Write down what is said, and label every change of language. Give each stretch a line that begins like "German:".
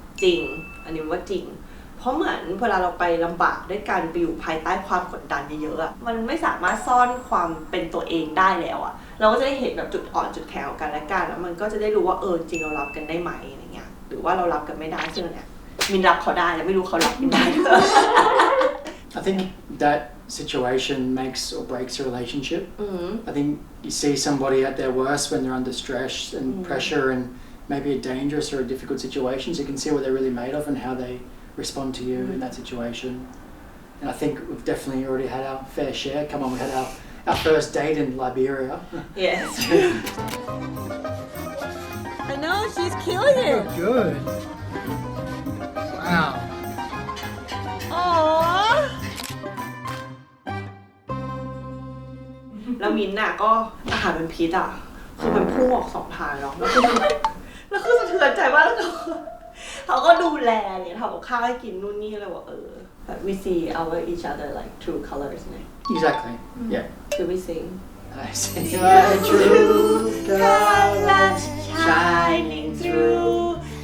Thai: จริงอันนี้ว่าจริงเพราะเหมือนเวลาเราไปลำบากด้วยกันไปอยู่ภายใต้ความกดดันเยอะๆอะมันไม่สามารถซ่อนความเป็นตัวเองได้แล้วอะเราก็จะได้เห็นแบบจุดอ่อนจุดแข็งของกันและกันแล้วมันก็จะได้รู้ว่าจริงเรารับกันได้ไหมอะไรเงี้ยหรือว่าเรารับกันไม่ได้ซึ่งเนี่ยมินรับเขาได้แต่ไม่รู้เขารับมินได้
English: I think that situation makes or breaks a relationship. I think you see somebody at their worst when they're under stress and pressure and maybe a dangerous or a difficult situation, so you can see what they're really made of and how they respond to you in that situation. And I think we've definitely already had our fair share. Come on, we had our first date in Liberia. Yes I know, she's killing it. Good. Wow. Aww.
Thai: แล้วมินน่ะก็อาหารเป็นพิษอ่ะคือมันพุ่งออกสองทางเนาะแล้วคือสะเทือนใจมากแล้วเขาก็ดูแลเนี่ยทำกับข้าวให้กินนู่นนี่อะไรว่าแบบ
English: we see our each other like true colors
Thai: เนี่ย
English: Exactly. Yeah. Should we sing I see my true colors shining through.